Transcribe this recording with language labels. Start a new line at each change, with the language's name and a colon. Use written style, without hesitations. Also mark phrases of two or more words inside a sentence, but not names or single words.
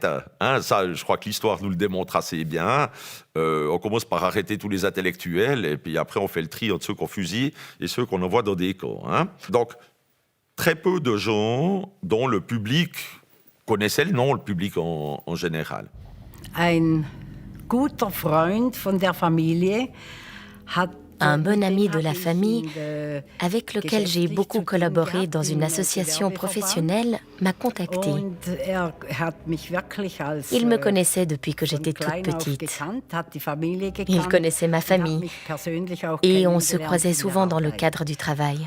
French: Hein, ça, je crois que l'histoire nous le démontre assez bien. On commence par arrêter tous les intellectuels, et puis après on fait le tri entre ceux qu'on fusille et ceux qu'on envoie dans des camps. Hein. Donc, très peu de gens dont le public connaissait le nom, le public en général.
German: Un guter Freund von der Familie hat
French: un bon ami de la famille, avec lequel j'ai beaucoup collaboré dans une association professionnelle, m'a contacté. Il me connaissait depuis que j'étais toute petite. Il connaissait ma famille et on se croisait souvent dans le cadre du travail.